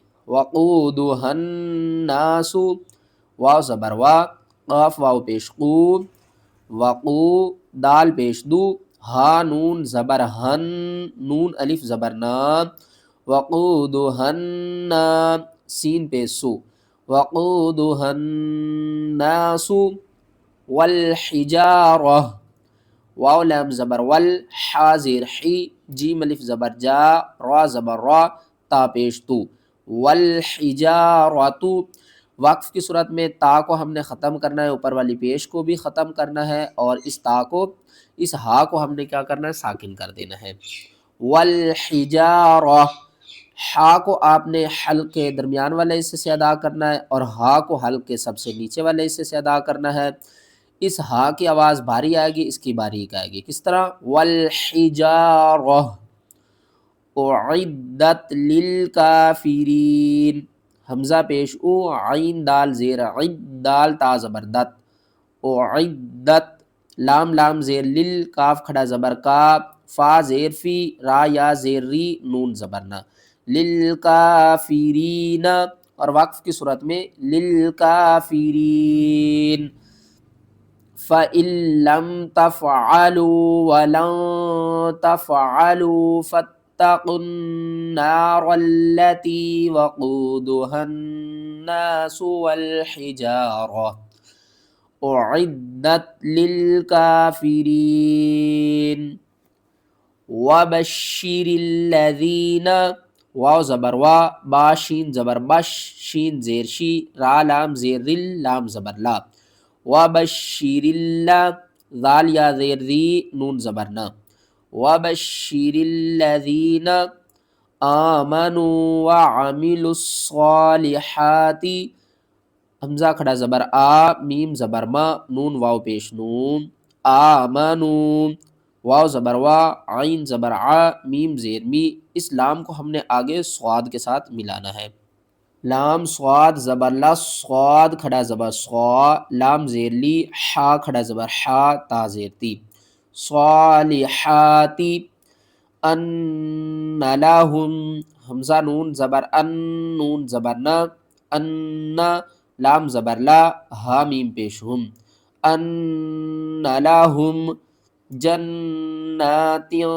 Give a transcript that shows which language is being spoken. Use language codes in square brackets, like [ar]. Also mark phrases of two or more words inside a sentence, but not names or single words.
[ar] وقودها الناس، [ur] واو زبر وا، قاف واو پیش قو، وقو، دال پیش دو، ہا نون زبر ہن، نون الف زبر نا، [ar] وقودها الناس، [ur] سین پیش سو، [ar] وقودها الناس والحجارہ، [ur] واو لام زبر ول، حا زیر حی، جیم الف زبر جا، را زبر را، تا پیش تو، والحجارۃ، وقف کی صورت میں تا کو ہم نے ختم کرنا ہے، اوپر والی پیش کو بھی ختم کرنا ہے، اور اس تا کو، اس ہا کو ہم نے کیا کرنا ہے، ساکن کر دینا ہے۔ والحجارہ، ہا کو آپ نے حلق کے درمیان والے حصے سے ادا کرنا ہے، اور ہا کو حلق کے سب سے نیچے والے حصے سے ادا کرنا ہے۔ اس ہا کی آواز بھاری آئے گی، اس کی باریک آئے گی، کس طرح؟ [ar] والحجارہ، اعدت للکافرین، [ur] حمزہ پیش او، عین دال زیر عد، دال تا زبر دت، اعدت، لام لام زیر لل، کاف کھڑا زبر کا، فا زیر فی، را یا زیر ری، نون زبر نا، للکافرین، اور وقف کی صورت میں للکافرین، [ar] فَإِن لَّمْ تَفْعَلُوا وَلَن تَفْعَلُوا فَاتَّقُوا النَّارَ الَّتِي وَقُودُهَا النَّاسُ وَالْحِجَارَةُ أُعِدَّتْ لِلْكَافِرِينَ وَبَشِّرِ الَّذِينَ، [ur] واو زبر وا، با شین زبر بش، شین زیر شی، را لام زیر رل، لام زبر لا، [ar] وَبَشِّرِ اللہ، [ur] ذال یا زیر ذی، نون زبر نا، [ar] وَبَشِّرِ الَّذِينَ آمَنُوا وَعَمِلُوا الصَّالِحَاتِ، [ur] حمزہ کھڑا زبر آ، میم زبر ما، نون واو پیش نون، آمنوا، واو زبر وا، عین زبر ع، میم زیر می، اس لام کو ہم نے آگے صاد کے ساتھ ملانا ہے، لام صاد زبر لا، صاد کھڑا زبر صا، لام زیر لی، حا کھڑا زبر حا، تا زیر تی، صالحاتی، [ar] ان لہم، [ur] حمزہ نون زبر ان، نون زبر نا، ان، لام زبر لا، ہا میم پیش ہم، [ar] ان لہم جنات